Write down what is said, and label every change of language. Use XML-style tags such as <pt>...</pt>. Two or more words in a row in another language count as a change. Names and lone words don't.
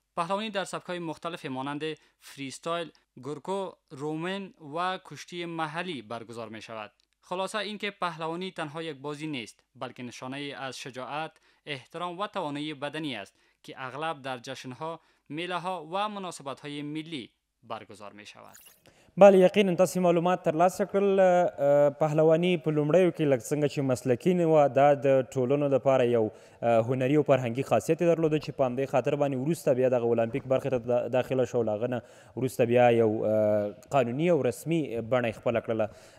<fa>پهلوانی در سبک‌های مختلف مانند فریستایل، گورکو، رومن و کشتی محلی برگزار می شود. خلاصه اینکه پهلوانی تنها یک بازی نیست، بلکه نشانه از شجاعت، احترام و توانایی بدنی است که اغلب در جشن‌ها، میله‌ها و مناسبت‌های ملی برگزار می شود. بله،</fa> <ps>یقینا تاسې معلومات ترلاسه کړل. پهلواني په لومړیو کې لکه څنګه چې مسلکي نه وه، دا د ټولنو لپاره یو هنري او فرهنګي خاصیت یې درلوده چې په همدې خاطر باندې وروسته بیا دغه اولمپیک برخې ته داخله شو. له هغه نه وروسته بیا یو قانوني او رسمي بڼه یې خپله کړله.</ps>